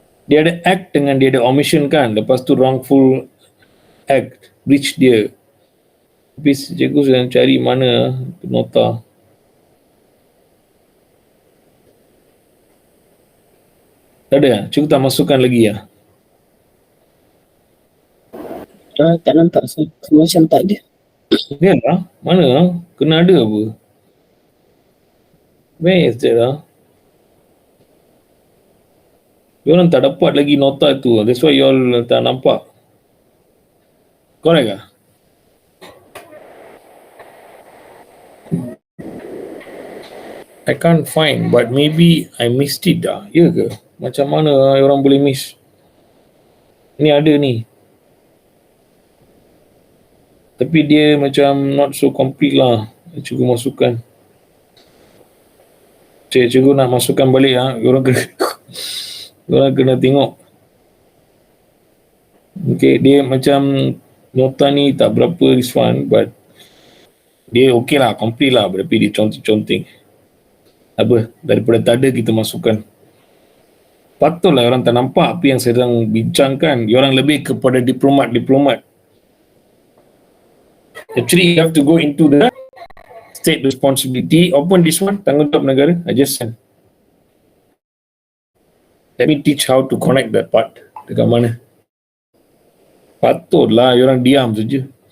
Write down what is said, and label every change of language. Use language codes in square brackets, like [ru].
[ms] Dia ada act dengan dia ada omission kan. Lepas tu wrongful act, breach dia. Tapi cikgu sedang cari mana nota. Tak ada? Cikgu tak masukkan lagi ya? tak nampak so. Macam tak ada. Dia lah. Mana lah? Kena ada apa? [en] Where is that lah? [ms] Diorang tak dapat lagi nota tu. [en] That's why you all [ms] tak nampak. Correct lah? [en] I can't find, but maybe I missed it dah. [ms] Ya ke? Macam mana orang boleh miss? Ni ada ni. Tapi dia macam [en] not so complete [ms] lah. Cikgu masukkan. Cikgu nak masukkan balik lah. Orang kena tengok. Okay, dia macam nota ni tak berapa [en] this one, but [ms] dia okay lah, complete lah. Tapi dia conteng-conteng. Apa? Daripada tak ada kita masukkan. Patutlah orang tak nampak apa yang sedang bincangkan. Orang lebih kepada diplomat. [en] Actually, you have to go into the state responsibility. Open this one, [ms] tanggungjawab negara. [en] I just send. Let me teach how to connect that part. [ms] Dekat mana? Patutlah orang diam saja.